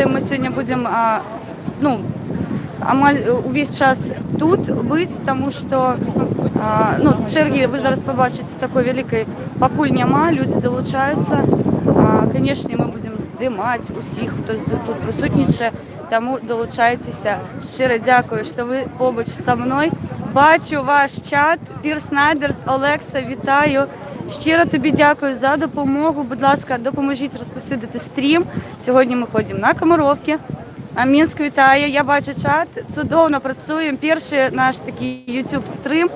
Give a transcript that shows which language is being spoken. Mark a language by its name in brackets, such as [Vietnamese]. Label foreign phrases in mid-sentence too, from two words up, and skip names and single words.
[Belarusian] Мы сёння будзем амаль увесь час тут быць, таму што чэргі вы зараз пабачыце такой вялікай пакуль няма, людзі далучаюцца. Канешне, мы будзем здымаць усіх, хто тут прысутнічае, таму далучайцеся. Шчыра дзякую, што вы побач са мной. Бачу ваш чат. [Ukrainian] Пірс Найдерс, Олекса, вітаю. Щиро тобі дякую за допомогу. Будь ласка, допоможіть розповсюдити стрім. Сьогодні ми ходимо на Комаровки. Мінськ вітає. Я бачу чат. Чудовно працюємо. Перший наш такий YouTube стрім.